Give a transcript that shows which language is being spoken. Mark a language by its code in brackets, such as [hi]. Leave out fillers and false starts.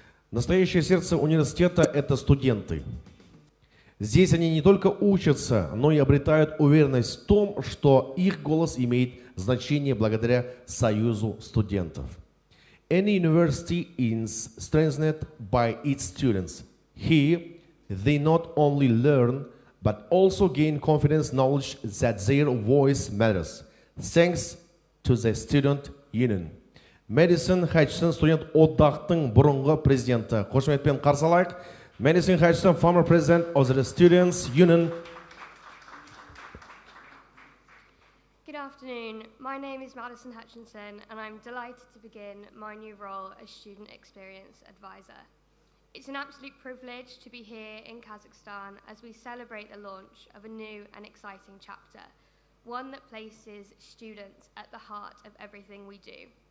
[ru] Настоящее сердце университета – это студенты. Здесь они не только учатся, но и обретают уверенность в том, что их голос имеет значение благодаря союзу студентов. [en] Any university is strengthened by its students. Here, they not only learn, but also gain confidence, knowledge that their voice matters. Thanks to the student union. [kk] Madison Hutchison, студент одақтың бұрынғы президенті. Қошеметпен қарсы алайық. [en] Madison Hutchison, former president of the Students' Union. Good afternoon. My name is Madison Hutchinson, and I'm delighted to begin my new role as Student Experience Advisor. It's an absolute privilege to be here in Kazakhstan as we celebrate the launch of a new and exciting chapter, one that places students at the heart of everything we do.